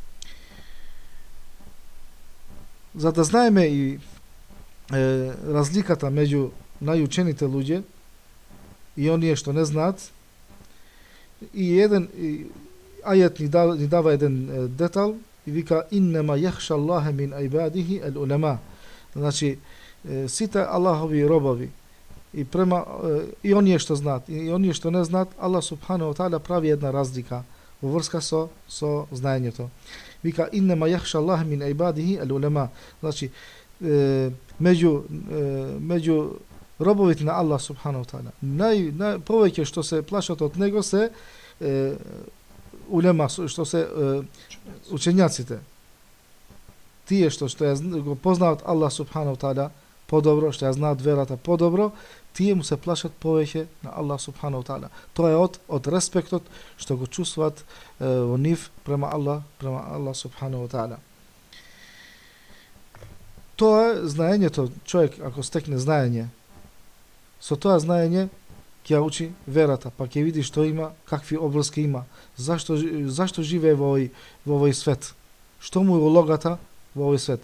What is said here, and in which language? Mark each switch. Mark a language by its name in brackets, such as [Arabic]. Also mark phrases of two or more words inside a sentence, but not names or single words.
[Macedonian] За да знаеме и разликата меѓу најучените луѓе и оние што не знаат, и еден ајет ни дава еден детал и вика [Arabic] إنما يخشى الله من عباده العلماء. [Macedonian] Значи сите Аллахови робови и оние што знаат и оние што не знаат, Аллах [Arabic] سبحانه وتعالى [Macedonian] прави една разлика во врска со знаењето. Вика [Arabic] إنما يخشى الله من عباده العلماء. [Macedonian] Значи меѓу робовите на Аллах [Arabic] سبحانه وتعالى [Macedonian] повеќе што се плашат од него се улема, што се учењаците. Тие што го познаваат Аллах [Arabic] سبحانه وتعالى [Macedonian] подобро, што ја знаат верата подобро, тие му се плашат повеќе на Аллах [Arabic] سبحانه وتعالى. [Macedonian] Тоа е од респектот што го чувствуваат во нив према Аллах [Arabic] سبحانه وتعالى. [Macedonian] Тоа е знаењето. Човек ако стекне знаење, со тоа знаење ќе учи верата, па ќе види што има, какви обврски има, зашто живее во овој свет, што му е улогата во овој свет.